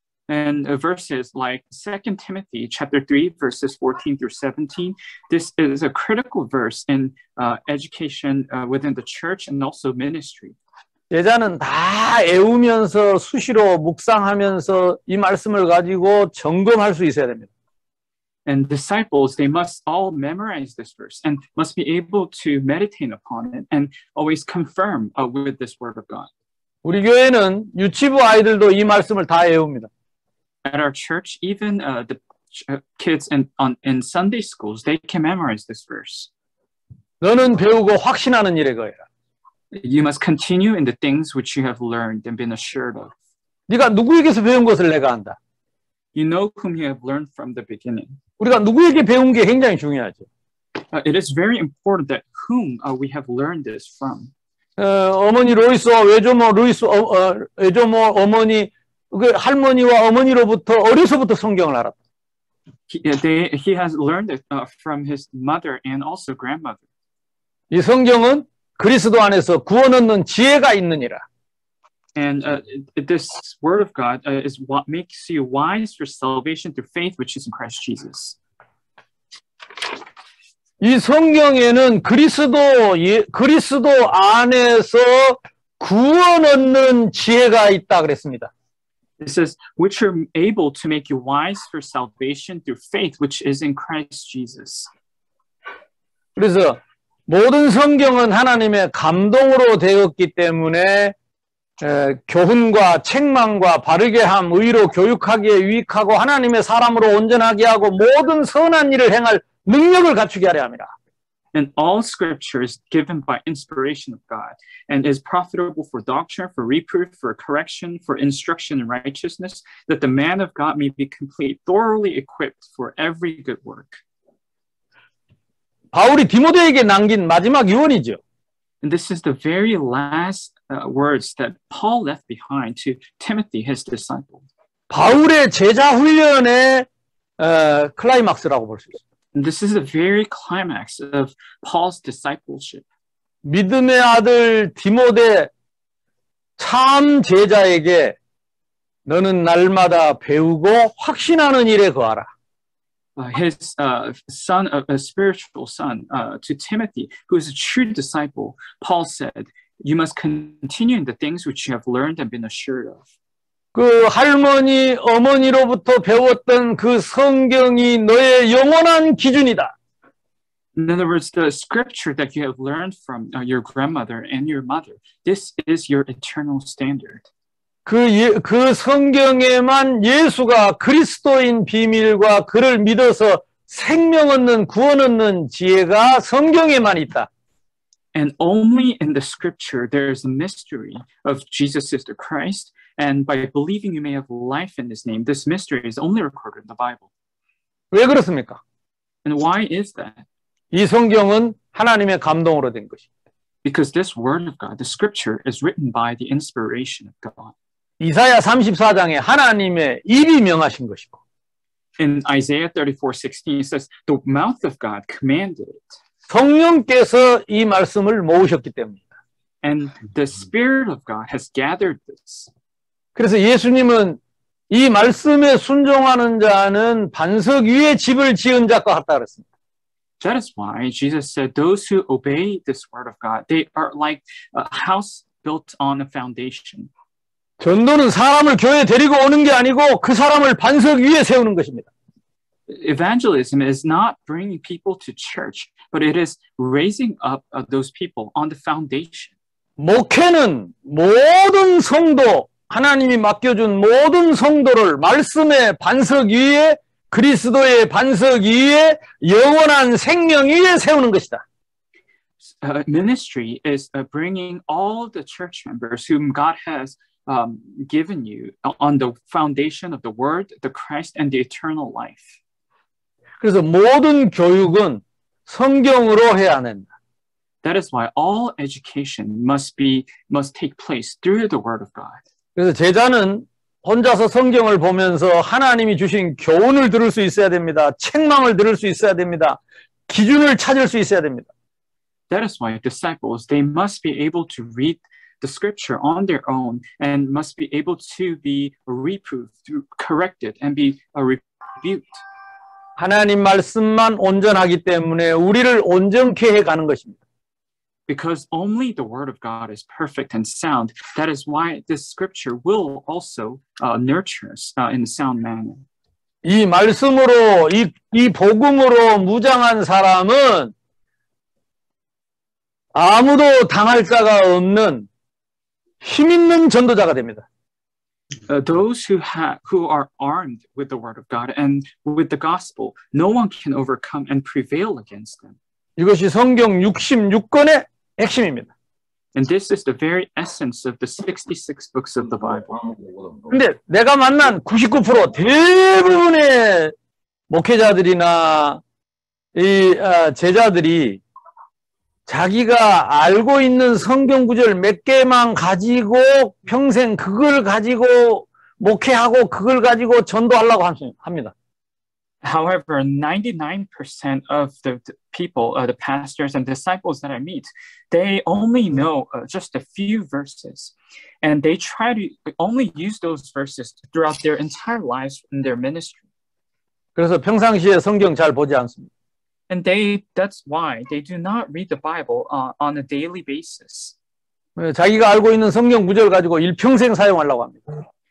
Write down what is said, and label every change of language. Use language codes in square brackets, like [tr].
[en] And verses like 2 Timothy chapter 3 verses 14 through 17, this is a critical verse in education within the church and also ministry. [ko] 제자는 다 애우면서 수시로 묵상하면서 이 말씀을 가지고 점검할 수 있어야 됩니다. [en] And disciples, they must all memorize this verse and must be able to meditate upon it and always confirm with this word of God. [ko] 우리 교회는 유치부 아이들도 이 말씀을 다 애웁니다. [en] At our church, even the kids in Sunday schools, they can memorize this verse. [ko] 너는 배우고 확신하는 일에 거해라. [en] You must continue in the things which you have learned and been assured of. [ko] 네가 누구에게서 배운 것을 내가 안다. [en] You know whom you have learned from the beginning. [ko] 우리가 누구에게 배운 게 굉장히 중요하죠. [en] It is very important that whom we have learned this from. [ko] 어머니 로이스와 외조모 어머니 그 할머니와 어머니로부터 어려서부터 성경을 알았다. [en] He has learned it from his mother and also grandmother. [ko] 이 성경은 그리스도 안에서 구원 얻는 지혜가 있느니라. [en] And this word of God is what makes you wise for salvation through faith, which is in Christ Jesus. [ko] 이 성경에는 그리스도 안에서 구원 얻는 지혜가 있다 그랬습니다. [en] It says, which are able to make you wise for salvation through faith, which is in Christ Jesus. [ko] 그래서 모든 성경은 하나님의 감동으로 되었기 때문에 교훈과 책망과 바르게 함, 의로 교육하기에 유익하고 하나님의 사람으로 온전하게 하고 모든 선한 일을 행할 능력을 갖추게 하려 함이라. [en] And all scripture is given by inspiration of God and is profitable for doctrine, for reproof, for correction, for instruction in righteousness, that the man of God may be complete, thoroughly equipped for every good work. [ko] 바울이 디모데에게 남긴 마지막 유언이죠. [en] And this is the very last words that Paul left behind to Timothy, his disciple. [ko] 바울의 제자 훈련의 클라이막스라고 볼 수 있습니다. [en] And this is the very climax of Paul's discipleship. [ko] 믿음의 아들 디모데 참 제자에게 너는 날마다 배우고 확신하는 일에 거하라. [en] His son, a spiritual son, to Timothy, who is a true disciple, Paul said, you must continue in the things which you have learned and been assured of. [ko] 그 할머니, 어머니로부터 배웠던 그 성경이 너의 영원한 기준이다. [en] In other words, the scripture that you have learned from your grandmother and your mother, this is your eternal standard. [ko] 그 성경에만 예수가 그리스도인 비밀과 그를 믿어서 생명 얻는 구원 얻는 지혜가 성경에만 있다. [en] And only in the scripture there is a mystery of Jesus is the Christ, and by believing you may have life in his name. This mystery is only recorded in the Bible. [ko] 왜 그렇습니까? [en] And why is that? [ko] 이 성경은 하나님의 감동으로 된 것입니다. [en] Because this word of God, the scripture, is written by the inspiration of God. [ko] 이사야 34장에 하나님의 입이 명하신 것이고. [en] In Isaiah 34:16 it says, the mouth of God commanded it. [ko] 성령께서 이 말씀을 모으셨기 때문이다. [en] And the Spirit of God has gathered this. [ko] 그래서 예수님은 이 말씀에 순종하는 자는 반석 위에 집을 지은 자과 같다 그랬습니다. [en] That is why Jesus said, those who obey this word of God, they are like a house built on a foundation. [ko] 전도는 사람을 교회에 데리고 오는 게 아니고 그 사람을 반석 위에 세우는 것입니다. [en] Evangelism is not bringing people to church, but it is raising up those people on the foundation. [ko] 목회는 모든 성도, 하나님이 맡겨준 모든 성도를 말씀의 반석 위에 그리스도의 반석 위에 영원한 생명 위에 세우는 것이다. [en] Ministry is bringing all the church members whom God has given you on the foundation of the Word, the Christ, and the eternal life. [ko] 그래서 모든 교육은 성경으로 해야 한다. [en] That is why all education must take place through the Word of God. [ko] 그래서 제자는 혼자서 성경을 보면서 하나님이 주신 교훈을 들을 수 있어야 됩니다. 책망을 들을 수 있어야 됩니다. 기준을 찾을 수 있어야 됩니다. [en] That is why disciples, they must be able to read the scripture on their own and must be able to be reproved, corrected, and be rebuked. [ko] 하나님 말씀만 온전하기 때문에 우리를 온전케 해가는 것입니다. [en] Because only the word of God is perfect and sound. That is why this scripture will also nurture us in a sound manner. [ko] 이 말씀으로, 이 복음으로 무장한 사람은 아무도 당할 자가 없는 힘 있는 전도자가 됩니다. [en] Those who are armed with the word of God and with the gospel, no one can overcome and prevail against them. [ko] 이것이 성경 66권의 핵심입니다. [en] And this is the very essence of the 66 books of the Bible. [ko] 근데 내가 만난 99% 대부분의 목회자들이나 이 제자들이 자기가 알고 있는 성경 구절 몇 개만 가지고 평생 그걸 가지고 목회하고 그걸 가지고 전도하려고 합니다. [en] However, 99% of the people, the pastors and disciples that I meet, they only know just a few verses. And they try to only use those verses throughout their entire lives in their ministry. [ko] 그래서 평상시에 성경 잘 보지 않습니다. [en] And that's why they do not read the Bible on a daily basis. [ko] 자기가 알고 있는 성경 구절 가지고 일평생 사용하려고 합니다.